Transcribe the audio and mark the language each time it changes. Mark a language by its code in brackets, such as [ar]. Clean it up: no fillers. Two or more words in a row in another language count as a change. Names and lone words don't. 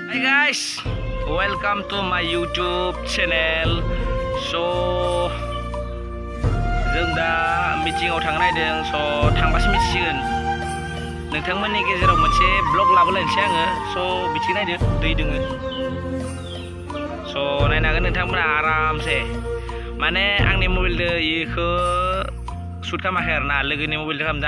[en] Hi guys, welcome to my YouTube channel. [brx] So जों दा मिटिंआव थांनो नागिरदों। स थांबासो मिथिसिगोन। नोंथांमोननि गेजेराव मोनसे ब्लग लाबोलायनोसै आङो। स बिथिं नायदो दै दोङो। स नायनो हागोन नोंथांमोना आरामसे। माने आंनि मबाइलजों इखो शुट खालामाखै आरोना, लोगोनि मबाइलजों खालामदों।